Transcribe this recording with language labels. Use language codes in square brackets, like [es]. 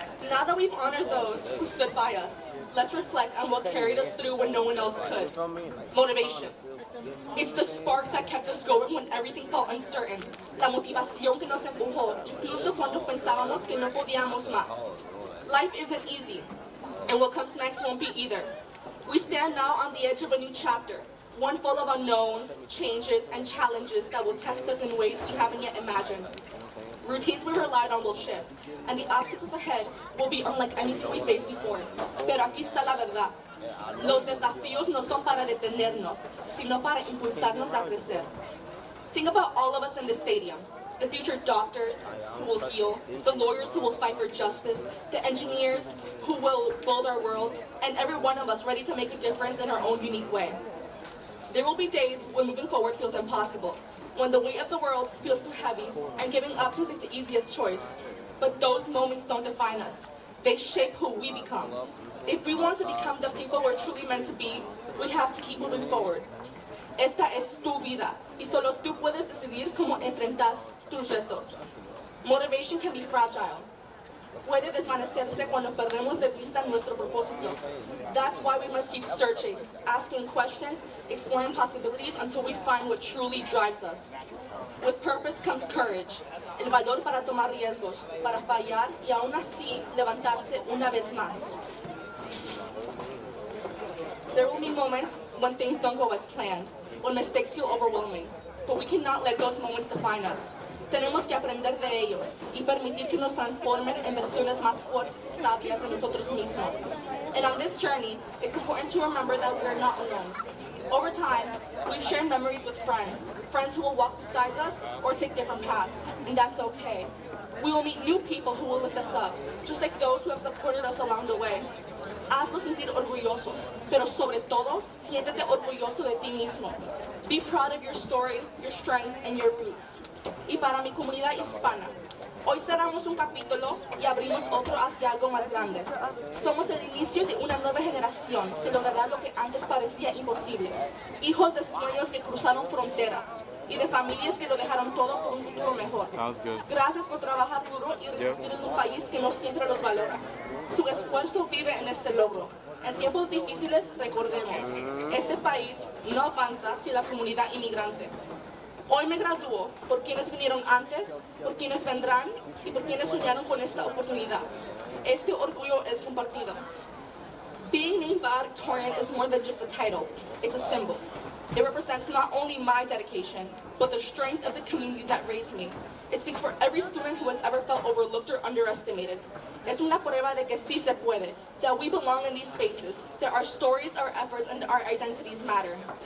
[en] Now that we've honored those who stood by us, let's reflect on what carried us through when no one else could. Motivation. It's the spark that kept us going when everything felt uncertain. [es] La motivación que nos empujó, incluso cuando pensábamos que no podíamos más. [en] Life isn't easy, and what comes next won't be either. We stand now on the edge of a new chapter, one full of unknowns, changes, and challenges that will test us in ways we haven't yet imagined. Routines we relied on will shift, and the obstacles ahead will be unlike anything we faced before. [es] Pero aquí está la verdad. Los desafíos no son para detenernos, sino para impulsarnos a crecer. [en] Think about all of us in the stadium. The future doctors who will heal, the lawyers who will fight for justice, the engineers who will build our world, and every one of us ready to make a difference in our own unique way. There will be days when moving forward feels impossible, when the weight of the world feels too heavy, and giving up seems like the easiest choice. But those moments don't define us. They shape who we become. If we want to become the people we're truly meant to be, we have to keep moving forward. [es] Esta es tu vida, y solo tú puedes decidir cómo enfrentas tus retos. [en] Motivation can be fragile. [es] Puede desvanecerse cuando perdemos de vista nuestro propósito. [en] That's why we must keep searching, asking questions, exploring possibilities until we find what truly drives us. With purpose comes courage, [es] el valor para tomar riesgos, para fallar y aún así levantarse una vez más. [en] There will be moments when things don't go as planned, when mistakes feel overwhelming, but we cannot let those moments define us. [es] Tenemos que aprender de ellos y permitir que nos transformen en versiones más fuertes y sabias de nosotros mismos. [en] And on this journey, it's important to remember that we are not alone. Over time, we've shared memories with friends who will walk beside us or take different paths, and that's okay. We will meet new people who will lift us up, just like those who have supported us along the way. [es] Hazlos sentir orgullosos, pero sobre todo, siéntete orgulloso de ti mismo. [en] Be proud of your story, your strength, and your roots. [es] Y para mi comunidad hispana, hoy cerramos un capítulo y abrimos otro hacia algo más grande. Somos el inicio de una nueva generación que logrará lo que antes parecía imposible. Hijos de sueños que cruzaron fronteras y de familias que lo dejaron todo por un futuro mejor. Gracias por trabajar duro y resistir en un país que no siempre los valora. Su esfuerzo vive en este logro. En tiempos difíciles, recordemos, este país no avanza sin la comunidad inmigrante. Hoy me gradúo por quienes vinieron antes, por quienes vendrán y por quienes soñaron con esta oportunidad. Este orgullo es compartido. [en] Being named Valedictorian is more than just a title, it's a symbol. It represents not only my dedication, but the strength of the community that raised me. It speaks for every student who has ever felt overlooked or underestimated. [es] Es una prueba de que sí se puede, [en] that we belong in these spaces, that our stories, our efforts, and our identities matter.